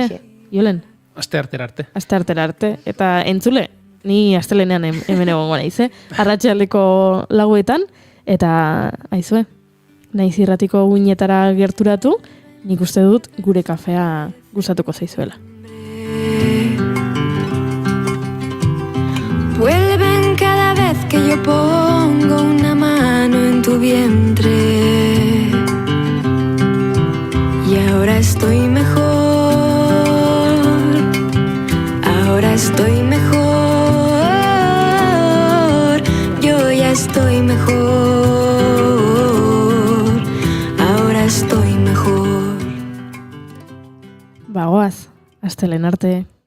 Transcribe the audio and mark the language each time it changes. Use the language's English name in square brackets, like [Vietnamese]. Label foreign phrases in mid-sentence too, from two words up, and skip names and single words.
[Basque] Julen? Asteartera arte. Eta entzule, ni astelenean hemen egongo naiz, Arratsaldeko 4etan, eta aizue, Naiz Irratiko guinetara gerturatu, nik uste dut gure kafea gustatuko zaizuela. [Spanish] Vuelven cada vez que yo pongo una mano en tu vientre. Y ahora estoy mejor, yo ya estoy mejor, ahora estoy mejor. [Basque] Bagoaz, astelen arte.